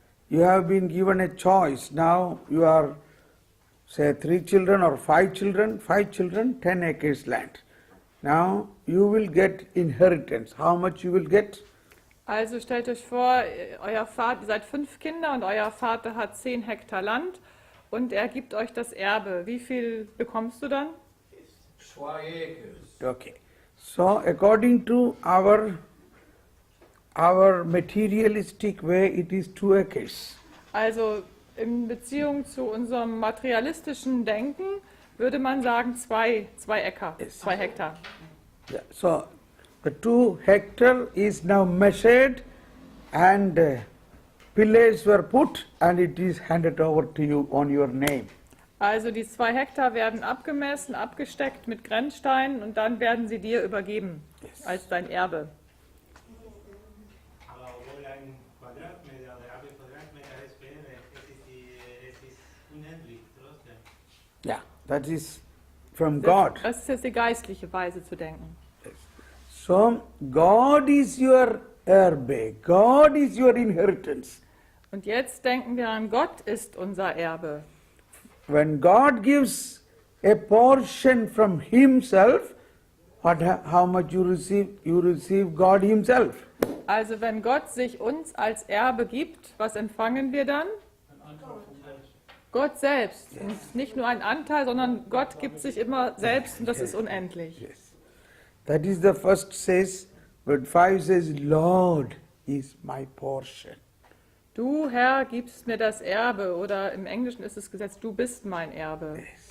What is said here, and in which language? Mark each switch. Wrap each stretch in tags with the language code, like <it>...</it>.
<en>You have been given a choice. Now you are, say, 3 children or 5 children, 10 acres land. Now you will get inheritance. How much you will get?</en> <de>Also stellt euch vor, ihr seid 5 Kinder und euer Vater hat 10 Hektar Land und er gibt euch das Erbe. Wie viel bekommst du dann?</de> <en>2 acres. Okay. So according to our materialistic way, it is 2 acres.</en> <de>Also In Beziehung zu unserem materialistischen Denken würde man sagen zwei Äcker,</de> <en>Yes.</en> <de>2 Hektar.</de> <en>Yeah. So the 2 hectare is now measured and pillars were put and it is handed over to you on your name.</en> <de>Also die 2 Hektar werden abgemessen, abgesteckt mit Grenzsteinen und dann werden sie dir übergeben als dein Erbe. Aber obwohl ein Quadratmeter oder halbe Quadratmeter es wäre, es ist unendlich trotzdem.</de> <en>Yeah, that is from God.</en> <de>Das ist jetzt die geistliche Weise zu denken.</de> <en>So God is your erbe. God is your inheritance.</en> <de>Und jetzt denken wir an, Gott ist unser Erbe.</de> <en>When God gives a portion from Himself, how much you receive God Himself.</en> <de>Also wenn Gott sich uns als Erbe gibt, was empfangen wir dann? Gott selbst. Und nicht nur ein Anteil, sondern Gott gibt sich immer selbst und das ist unendlich.</de> <en>Yes. That is the first says, but 5 says, Lord is my portion.</en> <de>Du, Herr, gibst mir das Erbe. Oder im Englischen ist es gesetzt, du bist mein Erbe.</de>